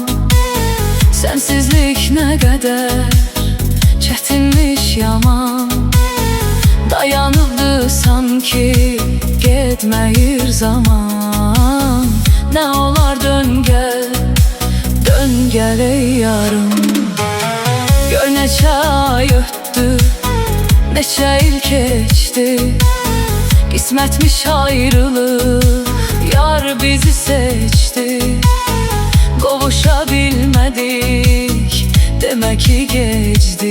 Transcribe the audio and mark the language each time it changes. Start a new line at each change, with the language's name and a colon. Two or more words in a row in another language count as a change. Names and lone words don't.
Azerbaijani: Sensizlik
Turkish: ne kadar
Azerbaijani: çətinmiş yaman. Dayanıbdı sanki getməyir zaman.
Turkish: Ne olar dön gel ey yarım.
Azerbaijani: Gör neçə ay ötdü, neçə il keçti. Qismətmiş ayrılık, yar bizi seçti. Qovuşa bilmədik, demək ki gecdi.